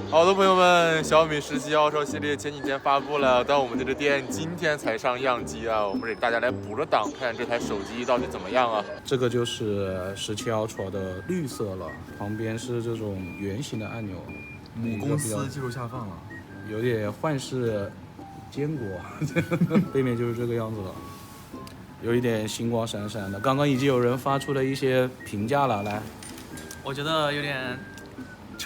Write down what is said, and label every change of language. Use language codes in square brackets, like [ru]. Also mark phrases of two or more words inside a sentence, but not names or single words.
[zh] 好的，朋友们，小米17 Ultra 系列前几天发布了，但我们这个店今天才上样机啊，我们给大家来补了档，看这台手机到底怎么样啊。这个就是17 Ultra 的绿色了，旁邊是這種圓形的按鈕。母公司技術下放了，有點幻世堅果，背面就是這個樣子了，有一點星光閃閃的。剛剛已經有人發出了一些評價了，來，我覺得有點醜。